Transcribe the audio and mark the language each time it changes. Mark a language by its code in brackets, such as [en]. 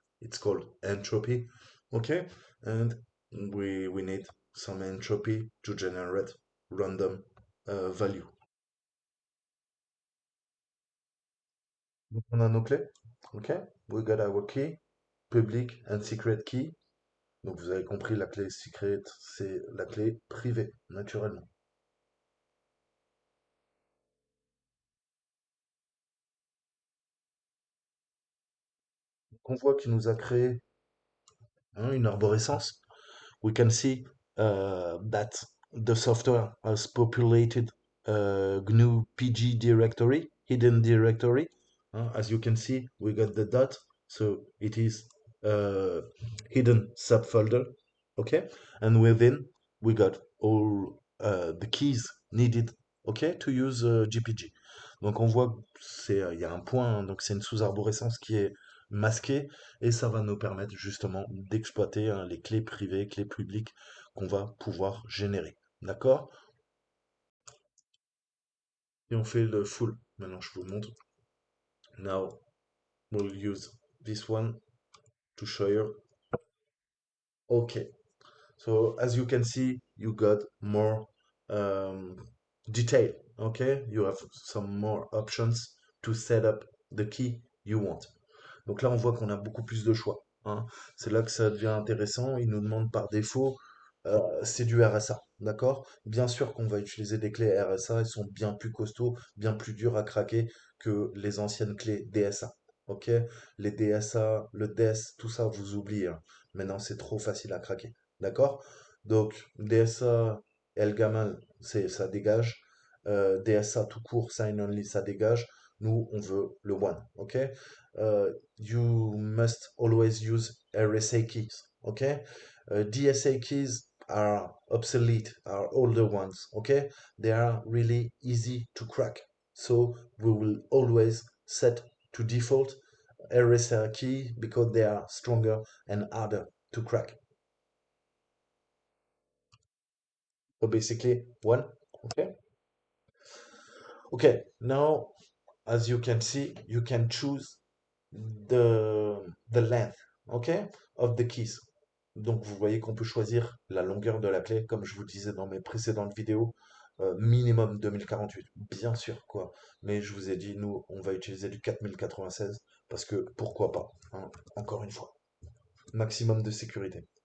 [en] It's called entropy. Okay. And we need some entropy to generate random value. [fr] Donc, on a nos clés. OK? [en] We got our key, public and secret key. [fr] Donc vous avez compris, la clé secret, c'est la clé privée, naturellement. Donc, on voit qu'il nous a créé une arborescence. [en] We can see that the software has populated GNU PG directory, hidden directory. As you can see, we got the dot, so it is uh, hidden subfolder. Okay, and within we got all the keys needed. Okay, to use GPG. [fr] Donc on voit c'est il y a un point, hein, donc c'est une sous-arborescence qui est masquée et ça va nous permettre justement d'exploiter les clés privées, clés publiques qu'on va pouvoir générer. D'accord? Et on fait le full. Maintenant, je vous montre. [en] Now, we'll use this one to show you. Okay. So, as you can see, you got more um, detail. Okay? You have some more options to set up the key you want. [fr] Donc là, on voit qu'on a beaucoup plus de choix, hein. C'est là que ça devient intéressant. Ils nous demandent par défaut, c'est du RSA, d'accord? Bien sûr qu'on va utiliser des clés RSA, elles sont bien plus costauds, bien plus dures à craquer que les anciennes clés DSA, ok? Les DSA, le DES, tout ça, vous oubliez, hein. Maintenant, c'est trop facile à craquer, d'accord? Donc, DSA, El Gamal, ça dégage. DSA tout court, Sign Only, ça dégage. Nous, on veut le one, ok? [en] You must always use RSA keys, okay? DSA keys are obsolete, are older ones, okay? They are really easy to crack. So we will always set to default RSA key because they are stronger and harder to crack. So basically one, okay? Okay, now as you can see, you can choose the length, ok, of the keys. [fr] Donc vous voyez qu'on peut choisir la longueur de la clé, comme je vous disais dans mes précédentes vidéos, minimum 2048, bien sûr quoi. Mais je vous ai dit, nous, on va utiliser du 4096 parce que pourquoi pas, hein, encore une fois, maximum de sécurité.